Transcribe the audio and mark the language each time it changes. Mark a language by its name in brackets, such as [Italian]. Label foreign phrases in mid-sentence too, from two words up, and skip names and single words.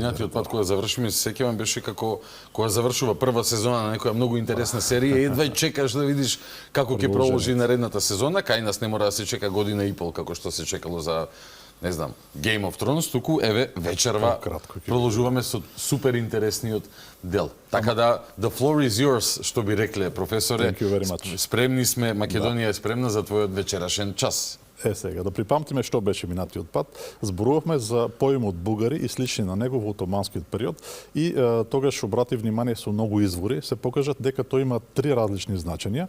[Macedonian] минатиот пат кога завршиме, се сеќавам беше како кога завршува прва сезона на некоја многу интересна серија, едва и чекаш да видиш како ќе продолжи наредната сезона. Кај нас не мора да се чека година и пол како што се чекало за не знам, Game of Thrones, туку еве вечерва продолжуваме со супер интересниот дел. Така да [English] the floor is yours, [Macedonian] што би рекле професоре. Спремни сме, Македонија е спремна за твојот вечерашен час. Сега, да припамтиме што беше минатиот пат. Зборувавме за поимот бугари и слични на него во отоманскиот период и тогаш обрати внимание со многу извори, се покажат дека тој има три различни значења.